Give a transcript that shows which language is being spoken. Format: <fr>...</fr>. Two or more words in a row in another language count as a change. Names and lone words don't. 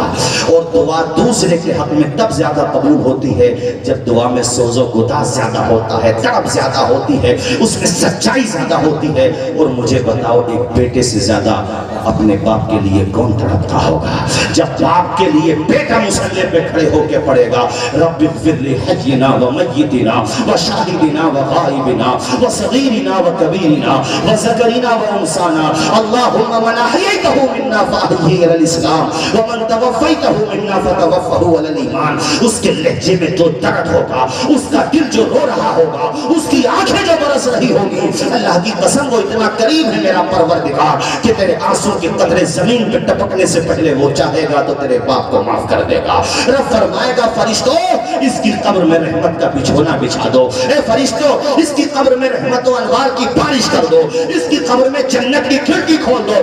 <ur>اور دعا دوسرے کے حق میں تب زیادہ قبول ہوتی ہے جب دعا میں سوز و گداز زیادہ ہوتا ہے، تڑپ زیادہ ہوتی ہے، اس میں سچائی زیادہ ہوتی ہے۔ اور مجھے بتاؤ ایک بیٹے سے زیادہ اپنے باپ کے لیے کون تڑپتا ہوگا؟ جب باپ کے لیے بیٹا مصلی پہ کھڑے ہو کے پڑے گا</ur> <ar>رب اغفر لی حینا و میتنا و شاہدنا و غائبنا و صغیرنا و کبیرنا و ذکرنا و انسانا اللہم من احییتہ منا فاحیہ علی الاسلام ومن توفیتہ منا فتوفہ علی الایمان۔</ar> <ur>اس کے لہجے میں جو درد ہوگا، اس کا دل جو رو رہا ہوگا، اس کی آنکھیں جو برس رہی ہوگی، اللہ کی قسم وہ اتنا قریب ہے میرا پروردگار کہ تیرے آنسو کے قطرے زمین پہ ٹپکنے سے پہلے وہ چاہے گا تو تیرے باپ کو معاف کر دے گا۔ رب فرمائے گا فرشتوں اس کی قبر میں رحمت کا بچھونا بچھا دو، اے فرشتوں اس کی قبر میں رحمت و انوار کی بارش کر دو، اس کی قبر میں جنت کی کھڑکی کھول دو۔</ur>